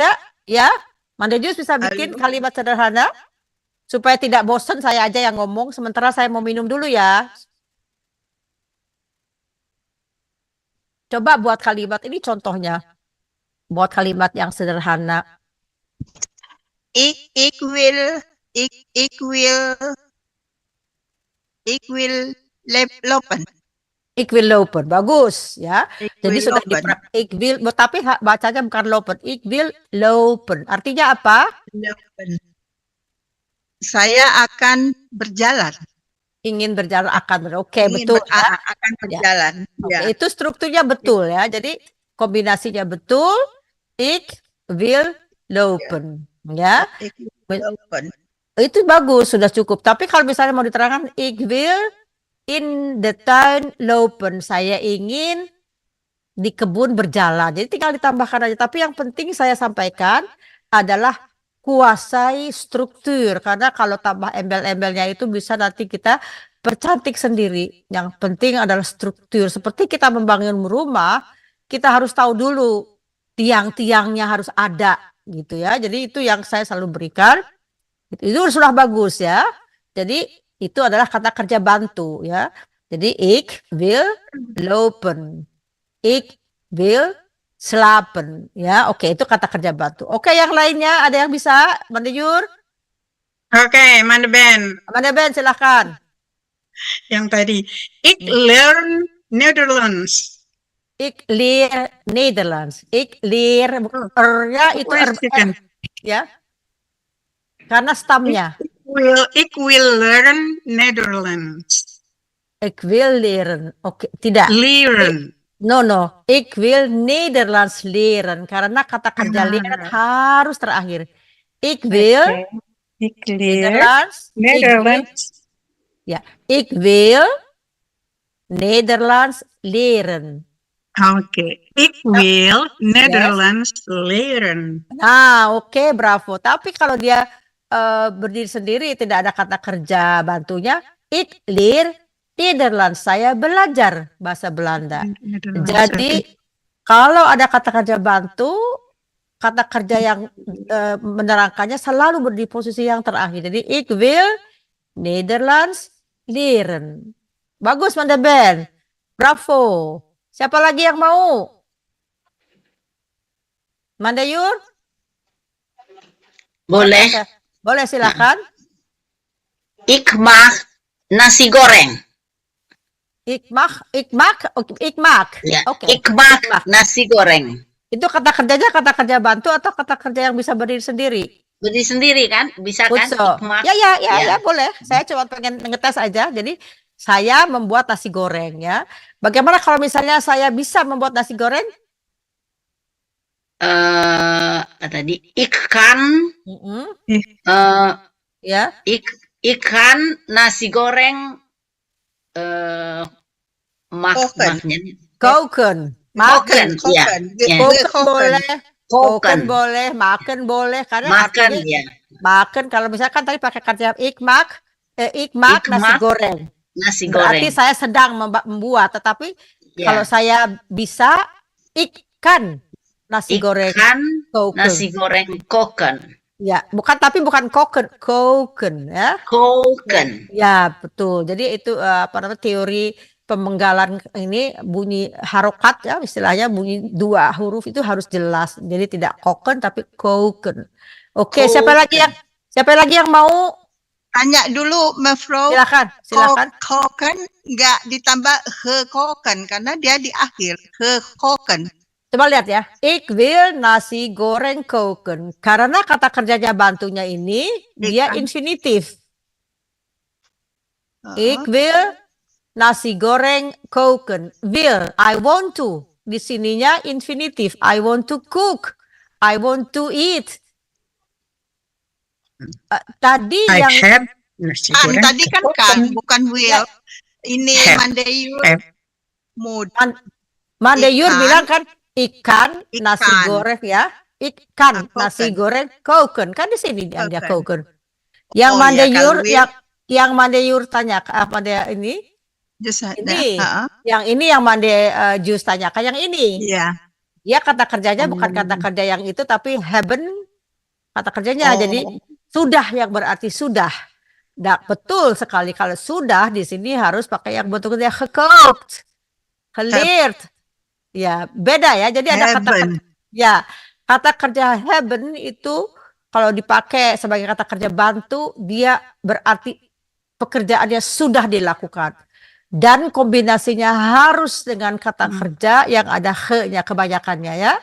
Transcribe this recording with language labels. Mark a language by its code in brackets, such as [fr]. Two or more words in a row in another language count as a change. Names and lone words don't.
[id] ada? Ya? Mandejus bisa bikin Halo. kalimat sederhana? Supaya tidak bosan saya aja yang ngomong, sementara saya mau minum dulu ya. Coba buat kalimat, ini contohnya. Buat kalimat yang sederhana. [nl] Ik wil lopen. Ik wil lopen, [id] bagus ya. [nl] Ik [id] Jadi [nl] wil [id] sudah [nl] lopen. ik wil, [id] tapi bacanya bukan lopen. [nl] Ik wil lopen. [id] Artinya apa? Lopen. Saya akan berjalan. Ingin berjalan akan. Oke, Ingin betul ya. akan berjalan. Oke, Ya. itu strukturnya betul ya. Jadi kombinasinya betul. [nl] Ik wil lopen. Ya. Ik wil lopen. [id] Itu bagus, sudah cukup. Tapi kalau misalnya mau diterangkan, [nl] ik wil [en] in the [nl] tuin lopen. [id] Saya ingin di kebun berjalan. Jadi tinggal ditambahkan aja. Tapi yang penting saya sampaikan adalah kuasai struktur. Karena kalau tambah embel-embelnya itu bisa nanti kita percantik sendiri. Yang penting adalah struktur. Seperti kita membangun rumah, kita harus tahu dulu tiang-tiangnya harus ada gitu ya. Jadi itu yang saya selalu berikan. Itu sudah bagus ya. Jadi itu adalah kata kerja bantu ya. [nl] Jadi ik wil lopen. Ik wil slapen. [id] Ya, oke, itu kata kerja bantu. Oke, yang lainnya ada yang bisa? Mandejur? Oke, Manda Ben. Manda Ben, silahkan. Yang tadi. [en] Ik learn Netherlands. [nl] Ik leer Nederlands. Ik leer, [id] R-nya itu R, ya. Karena stamnya. [en] Ik will learn Netherlands. [nl] Ik wil leren. [id] Oke, tidak. [nl] Leren. [en] No. [nl] Ik wil Nederlands leren. [id] Karena kata kerja leren harus terakhir. [nl] Ik wil Nederlands. Ya, ik wil Nederlands leren. Oke, ik wil Nederlands leren. [id] Nah, oke, bravo. Tapi kalau dia berdiri sendiri, tidak ada kata kerja bantunya, [nl] ik leer Nederlands. [id] Saya belajar bahasa Belanda. Jadi, kalau ada kata kerja bantu, kata kerja yang menerangkannya selalu di posisi yang terakhir. Jadi, [nl] ik wil Nederlands leren. [id] Bagus, Manda Ben. Bravo. Siapa lagi yang mau? Mandayur? Boleh. Boleh, silakan. [nl] Ik mag nasi goreng. Ik mag. [id] Ya, Oke. [nl] ik mag nasi goreng. [id] Itu kata kerjanya kata kerja bantu atau kata kerja yang bisa berdiri sendiri? Berdiri sendiri kan? Bisa kan? [nl] Ik mag. [id] Ya, boleh. Saya cuma pengen ngetes aja. Jadi saya membuat nasi goreng ya. Bagaimana kalau misalnya saya bisa membuat nasi goreng? Tadi ikan. Ya. [nl] Ikan nasi goreng. Koken. Makan. [id] Ya. Koken boleh, makan boleh. Karena makan artinya ya. Makan kalau misalkan tadi pakai kata [nl] ik mag [id] nasi goreng. Nasi goreng. Berarti saya sedang membuat, tetapi kalau saya bisa ikan nasi goreng. [nl] Nasi goreng koken. [id] Ya, bukan koken ya. [nl] Koken. [id] Ya, betul. Jadi itu teori pemenggalan ini bunyi harokat ya, istilahnya bunyi dua huruf itu harus jelas. Jadi tidak koken tapi koken. Oke, siapa lagi yang mau? Tanya dulu, Mevrouw. Silakan. Koken nggak ditambah gekoken karena dia di akhir. [nl] Gekoken. [id] Coba lihat ya. [nl] Ik wil nasi goreng koken. [id] Karena kata kerjanya bantunya ini dia infinitif. [nl] Ik wil nasi goreng koken. [en] Will, I want to. [id] Di sininya infinitif. [en] I want to cook. I want to eat. [id] Tadi tadi kan bukan will. Ya. Ini Mandayur Mandayur bilang kan ikan nasi goreng ya. [nl] ikan nasi koken. [id] goreng koken. Kan di sini dia [nl] Koken. koken. [id] Yang Oh ya, Mandeyur kalau Will yang Mandeyur tanya apa dia ini? just ada. Ini. Heeh. Yang ini yang Jus tanyakan yang ini. Iya. Dia kata kerjanya bukan kata kerja yang itu tapi haben kata kerjanya. Jadi sudah yang berarti sudah. Nah, betul sekali kalau sudah di sini harus pakai yang bentuknya [nl] gekookt, geleerd. [id] Ya, beda ya. Jadi ada kata [nl] Hebben. [id] ya, kata kerja haben itu kalau dipakai sebagai kata kerja bantu dia berarti pekerjaannya sudah dilakukan. Dan kombinasinya harus dengan kata kerja yang ada he-nya kebanyakannya ya.